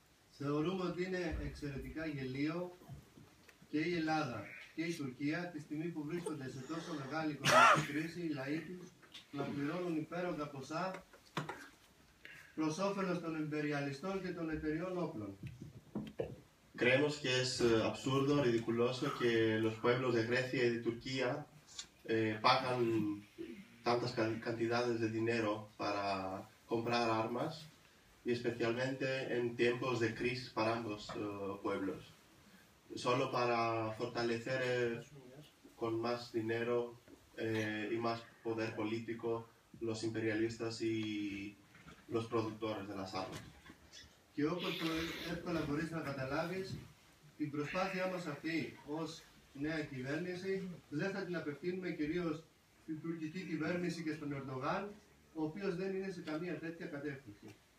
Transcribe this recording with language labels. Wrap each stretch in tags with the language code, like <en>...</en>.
<el>Θεωρούμε ότι είναι εξαιρετικά γελίο και η Ελλάδα και η Τουρκία τη στιγμή που βρίσκονται σε τόσο μεγάλη οικονομική κρίση, οι λαοί τους να πληρώνουν υπέρογκα ποσά προς όφελος των εμπεριαλιστών και των εταιριών όπλων.</el> <es>Creemos que es absurdo, ridiculoso que los pueblos de Grecia y de Turquía pagan tantas cantidades de dinero para comprar armas y especialmente en tiempos de crisis para ambos pueblos. Solo para fortalecer con más dinero y más poder político los imperialistas y los productores de las armas.</es> <el>Και όπως εύκολα μπορείς να καταλάβεις, την προσπάθειά μας αυτή ως νέα κυβέρνηση δεν θα την απευθύνουμε κυρίως στην τουρκική κυβέρνηση και στον Ερντογάν, ο οποίος δεν είναι σε καμία τέτοια κατεύθυνση.</el>